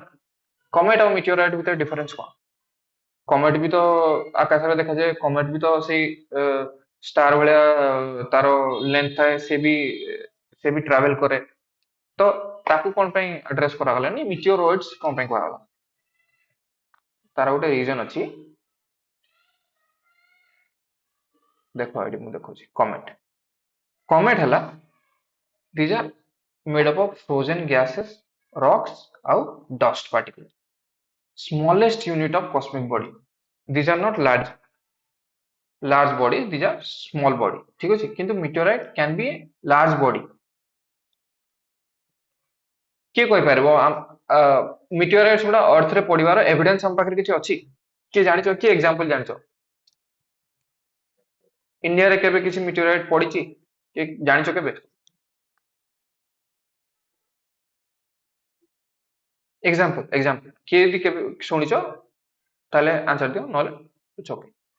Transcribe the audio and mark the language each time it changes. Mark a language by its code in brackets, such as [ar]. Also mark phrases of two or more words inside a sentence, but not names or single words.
[or] କମେଟ୍ ଆଉ ମିଟିଓରାଇଟ୍ ଭିତରେ ଡିଫରେନ୍ସ କଣ? କମେଟ୍ ବି ତ ଆକାଶରେ ଦେଖାଯାଏ, କମେଟ୍ ବି ତ ସେଇ ଷ୍ଟାର ଭଳିଆ ତାର ଲେନ୍ଥ ଥାଏ, ସେ ବି ଟ୍ରାଭେଲ କରେ। ତ ତାକୁ କଣ ପାଇଁ ଆଡ୍ରେସ କରାଗଲାନି, ମିଟିଓରଏଡ୍ସ କଣ ପାଇଁ କୁହାଗଲା? ତାର ଗୋଟେ ରିଜନ ଅଛି, ଦେଖ ଏଠି ମୁଁ ଦେଖୁଛି। କମେଟ୍ କମେଟ୍ ହେଲା [en] these are made up of frozen gases, rocks ଆଉ dust particles, smallest unit of cosmic body. These are not large body, these are small body। [or] ঠিক ଅଛି, କିନ୍ତୁ [en] meteorite can be a large body। [or] କିଏ କହିପାରିବ ମିଟିଓରାଇଟ୍ସ ଗୁଡା ଅର୍ଥ ରେ ପଡିବାର ଏଭିଡେନ୍ସ ଆମ ପାଖରେ କିଛି ଅଛି? କିଏ ଜାଣିଛ, କିଏ ଏକ୍ସାମ୍ପଲ ଜାଣିଛ? ଇଣ୍ଡିଆରେ କେବେ କିଛି ମିଟିଓରାଇଟ୍ ପଡିଛି, କିଏ ଜାଣିଛ କେବେ? ଏକ୍ସାମ୍ପଲ କିଏ ଯଦି କେବେ ଶୁଣିଛ ତାହେଲେ ଆନ୍ସର ଦିଅ, ନହେଲେ [en] it's okay.